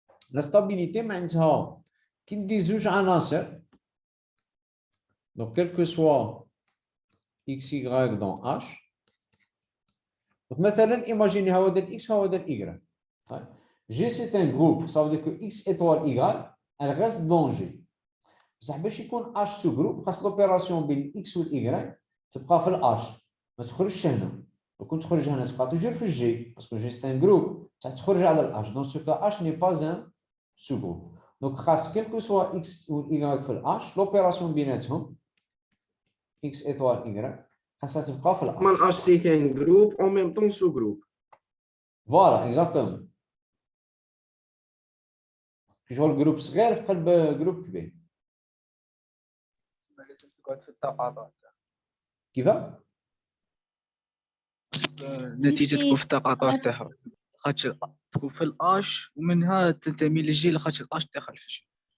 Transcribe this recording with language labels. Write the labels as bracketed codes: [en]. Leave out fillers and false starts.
[fr] La stabilité [ar] معناتها كي ندي زوج عناصر [fr] donc quel que soit x y dans h donc مثلا imaginez [ar] هو ديال [fr] x وهو ديال y. G c'est un groupe, ça veut dire que x étoile y elle reste dans G. [ar] بصح باش يكون h sous groupe خاص l'opération بين x و y تبقى في h ما تخرجش هنا. كون تخرج هنا تبقى [fr] toujours في G parce que G c'est un groupe [ar] بصح تخرج على [fr] h. Dans ce cas h n'est pas un sous-groupe. Donc [ar] خاص [fr] quel que soit x ou y في h l'opération [ar] بيناتهم [fr] x étoile y [ar] خاصها تبقى في Man [fr] h. H c'est un groupe en même temps sous-groupe. Voilà exactement. [ar] كيجوا الجروب صغير في قلب جروب كبير. لازم تقعد في التقاطع كيفاه؟ النتيجة تكون في التقاطع تاعها خاطر تكون في الاش ومنها تنتمي للجي لخاطر الاش داخل في الجي